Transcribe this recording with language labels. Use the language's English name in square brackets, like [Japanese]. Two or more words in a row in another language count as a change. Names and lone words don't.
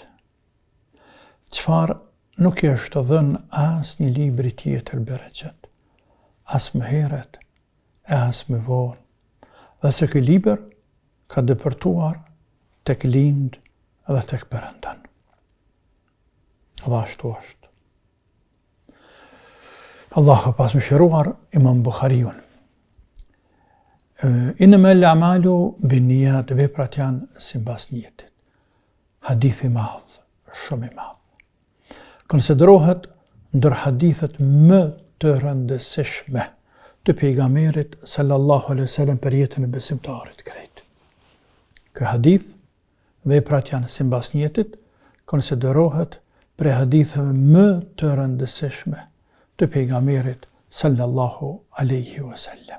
[Albanian] Çfarë nuk i është dhënë asnjë libri tjetër bereqet, as më herët e as më vonë. Dhe se ky libër ka depërtuar tek lind dhe tek Perëndan. Dhe ashtu është. Allahu pas mëshiruar Imam Bukhariun. [Arabic] إنما الأعمال بالنيات, [Albanian] veprat janë sipas niyetit. Hadith i madh, shumë i madh. Konsiderohet ndër hadithet më të rëndësishme të pejgamberit [Arabic] صلى الله عليه وسلم [Albanian] për jetën e besimtarit krejt. Ky hadith, veprat janë sipas niyetit, konsiderohet për haditheve më të rëndësishme të pejgamberit [Arabic] صلى الله عليه وسلم.